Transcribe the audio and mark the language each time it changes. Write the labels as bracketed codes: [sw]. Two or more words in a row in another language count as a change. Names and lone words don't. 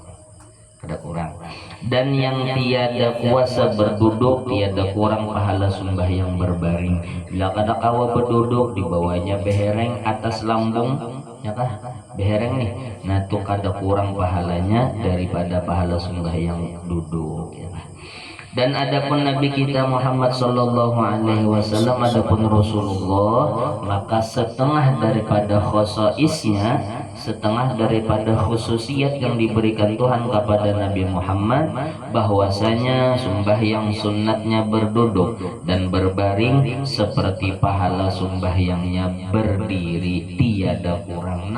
[ms] Dan yang tiada kuasa berduduk, tiada kurang pahala sembahyang berbaring. [bjn] Bila kada kawa berduduk, dibawanya behereng atas lambung, ya kah behereng nih, nah tuh kada kurang pahalanya daripada pahala sembahyang duduk, ya kah. [ms] Dan adapun Nabi kita Muhammad [ar] صلى الله عليه وسلم, [ms] adapun Rasulullah, maka setengah daripada khosaisnya, setengah daripada khususiat yang diberikan Tuhan kepada Nabi Muhammad, bahwasanya sembahyang sunnatnya berduduk dan berbaring seperti pahala sembahyangnya berdiri, tiada kurang.